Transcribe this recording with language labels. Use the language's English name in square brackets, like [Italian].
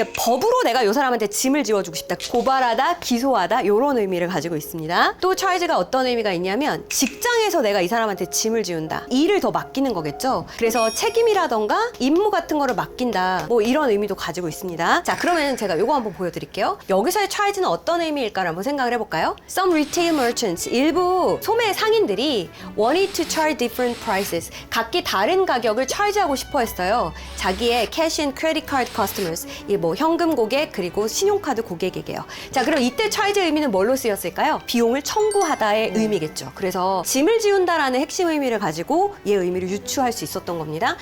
[Korean] 그러니까 법으로 내가 이 사람한테 짐을 지워주고 싶다. 고발하다, 기소하다 이런 의미를 가지고 있습니다. 또 charge가 어떤 의미가 있냐면 직장에서 내가 이 사람한테 짐을 지운다. 일을 더 맡기는 거겠죠. 그래서 책임이라던가 임무 같은 거를 맡긴다. 뭐 이런 의미도 가지고 있습니다. 자, 그러면 제가 이거 한번 보여드릴게요. 여기서의 charge는 어떤 의미일까를 한번 생각을 해볼까요? [English] Some retail merchants, [Korean] 일부 소매 상인들이 [English] wanted to charge different prices. [Korean] 각기 다른 가격을 charge하고 싶어 했어요. 자기의 [English] cash and credit card customers, [Korean] 이 뭐 현금 고객 그리고 신용카드 고객에게요. 자, 그럼 이때 charge 의미는 뭘로 쓰였을까요? 비용을 청구하다의 의미겠죠. 그래서 짐을 지운다라는 핵심 의미를 가지고 얘 의미를 유추할 수 있었던 겁니다.